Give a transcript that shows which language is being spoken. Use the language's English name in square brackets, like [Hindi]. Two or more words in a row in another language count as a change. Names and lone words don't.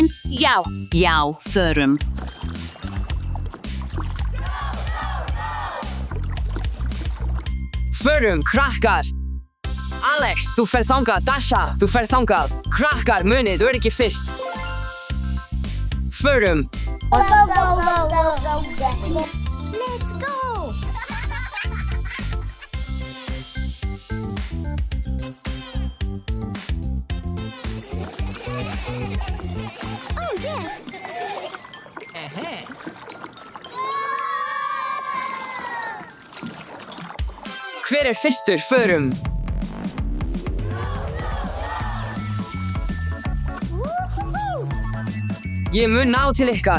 [Icelandic] Já. Já, förum. Förum, krakkar. Alex, þú ferð þangað. Dasha, þú ferð þangað. Krakkar, munið, öryggi fyrst. Förum. [English] Go, go, go, go, go, go. Let's go. Oh, yes. [Icelandic] Hver fyrstur? Förum. Woohoo. Ég mun ná til ykkar.